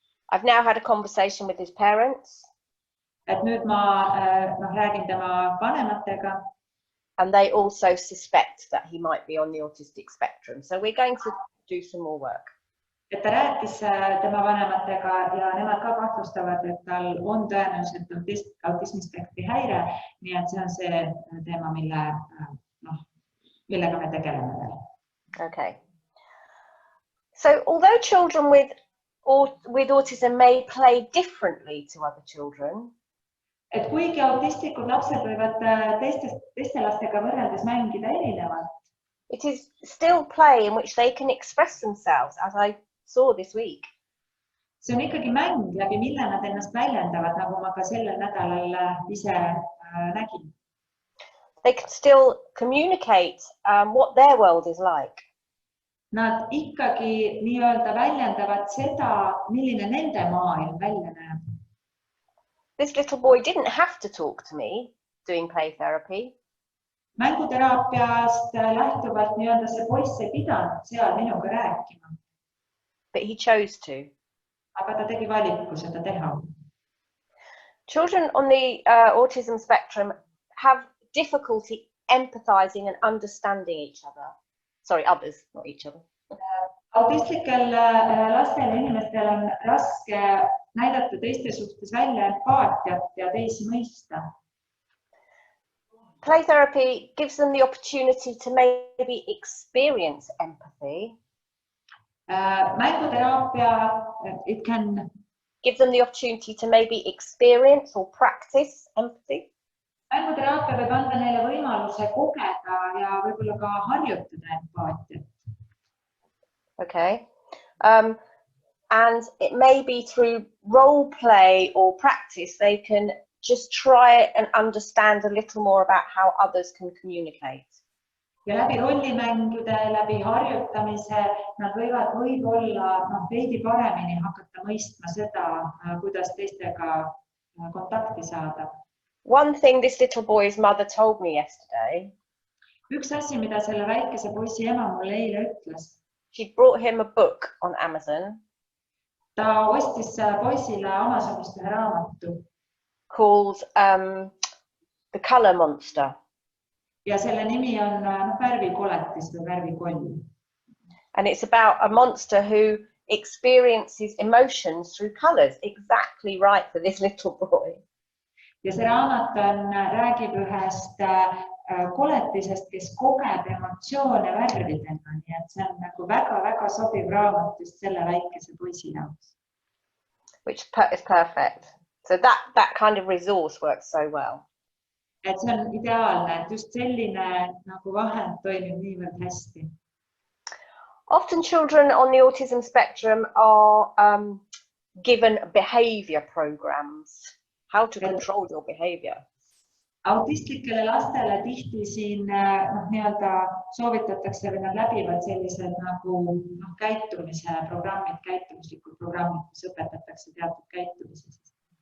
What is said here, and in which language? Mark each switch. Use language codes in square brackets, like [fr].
[en] I've now had a conversation with his parents. [et] Et nüüd ma räägin tema vanematega. [en] And they also suspect that he might be on the autistic spectrum. So we're going to do some more work. [et] Et ta rääkis tema vanematega ja nemad ka kahtlustavad, et tal on tõenäoliselt autismispektri häire. Nii et see on see teema, millega me tegeleme veel. [en] Okay. So although children with autism may play differently to other children, [et] et kuigi autistlikud lapsed võivad teiste lastega võrreldes mängida erinevalt, [en] it is still play in which they can express themselves, as I saw this week. [et] See on ikkagi mäng, läbi mille nad ennast väljendavad, nagu ma ka sellel nädalal ise nägin. [en] They can still communicate what their world is like. [et] Nad ikkagi nii-öelda väljendavad seda, milline nende maailm välja näeb. [en] This little boy didn't have to talk to me doing play therapy. [et] Mänguteraapiast lähtuvalt nii-öelda see poiss ei pidanud seal minuga rääkima. [en] But he chose to. [et] Aga ta tegi valiku seda teha. [en] Children on the autism spectrum have difficulty empathizing and understanding each other. Sorry, others, not each other. [et] Autistlikel lastel ja inimestel on raske näidata teiste suhtes välja empaatiat ja teisi mõista. [en] Play therapy gives them the opportunity to maybe experience empathy. Mänguteraapia, it can give them the opportunity to maybe experience or practice empathy. [et] Mänguteraapia võib anda neile võimaluse kogeda ja võib-olla ka harjutada empaatiat. [en] Okay. And it may be through role play or practice, they can just try and understand a little more about how others can communicate. [et] Ja läbi rollimängude, läbi harjutamise nad võivad võib-olla veidi paremini hakata mõistma seda, kuidas teistega kontakti saada. [en] One thing this little boy's mother told me yesterday. [et] Üks asi, mida selle väikese poisi ema mulle eile ütles. [en] She brought him a book on Amazon. [et] Ta ostis poisile Amazonist ühe raamatu. [en] Called The Color Monster. [et] Ja selle nimi on värvikoletis või värvikoll. [en] And it's about a monster who experiences emotions through colors. Exactly right for this little boy. [et] Ja see raamat räägib ühest koletisest, kes kogeb emotsioone värvidena. Nii et see on nagu väga-väga sobiv raamat just selle väikese poisi jaoks. [en] Which is perfect. So that kind of resource works so well. [et] Et see on ideaalne, et just selline nagu vahend toimib niivõrd hästi. [en] Often children on the autism spectrum are given behavior programs. How to control your behavior. [et] Autistlikele lastele tihti siin nii-öelda soovitatakse või nad läbivad sellised nagu käitumise programmid, käitumuslikud programmid, kus õpetatakse teatud käitumises.